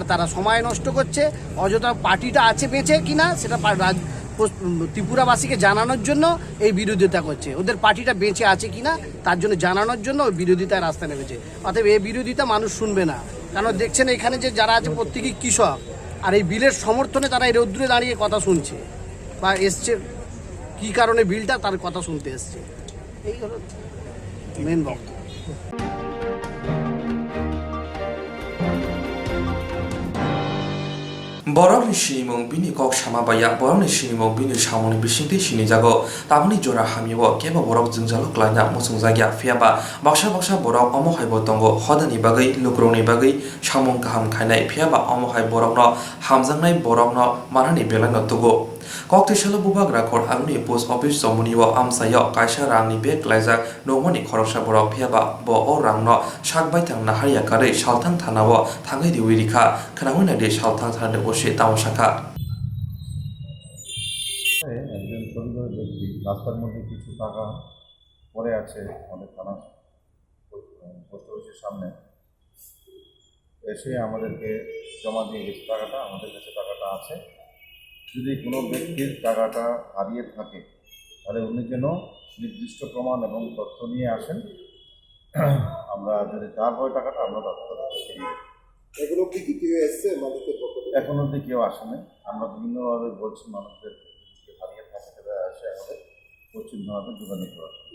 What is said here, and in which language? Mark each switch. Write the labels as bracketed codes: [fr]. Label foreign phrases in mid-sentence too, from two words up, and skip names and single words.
[bn] তারা সময় নষ্ট করছে অযথা পার্টিটা আছে বেঁচে কিনা সেটা ত্রিপুরাবাসীকে জানানোর জন্য এই বিরোধিতা করছে ওদের পার্টিটা বেঁচে আছে কিনা তার জন্য জানানোর জন্য বিরোধিতায় রাস্তায় নেমেছে অতএব এই বিরোধিতা মানুষ শুনবে না কারণ দেখছেন এখানে যে যারা আছে প্রত্যেকেই কৃষক আর এই বিলের সমর্থনে তারা এই রৌদ্রে দাঁড়িয়ে কথা শুনছে বা এসছে কী কারণে বিলটা তার কথা শুনতে এসছে, এই হলো মেন বক্তব্য। [trp] Borok ni sinimong bini kok sama baya borok ni sinimong bini samoni bisingti sini jago tabuni jora hamiwo keba borok jingjalok laina musung jagya fiaba baksa borok omo haibo tongo hodani bagai lukroni bagai samong kaham khainai fiaba omo hai borok no hamjangnai borok no manani belano tugo Koktishala bubag rakor agni [en] post office [trp] somoniwo amsayo kaisa rangni bek laijak nongmani khoroksa borok phiaba bo o rangno sakbai thang naharia kare salthang thanawo thangai diwi rikha khanawina de salthang thane bose tamosaka [bn] একজন পরিবার ব্যক্তি রাস্তার মধ্যে কিছু টাকা পড়ে আছে আমাদের থানা [en] post office [bn] সামনে এসে আমাদেরকে জমা দিয়ে গেছে টাকাটা, আমাদের কাছে টাকাটা আছে। যদি কোনো ব্যক্তির টাকাটা হারিয়ে থাকে তাহলে উনি যেন নির্দিষ্ট প্রমাণ এবং তথ্য নিয়ে আসেন, আমরা যদি যার হয় টাকাটা আমরা এগুলো কি কেউ এসছে মানুষের পক্ষ থেকে? এখন অবধি কেউ আসেনি। আমরা বিভিন্নভাবে বলছি মানুষদের হারিয়ে থাকে তারা এসে আমাদের পশ্চিমবঙ্গে যোগাযোগ করা।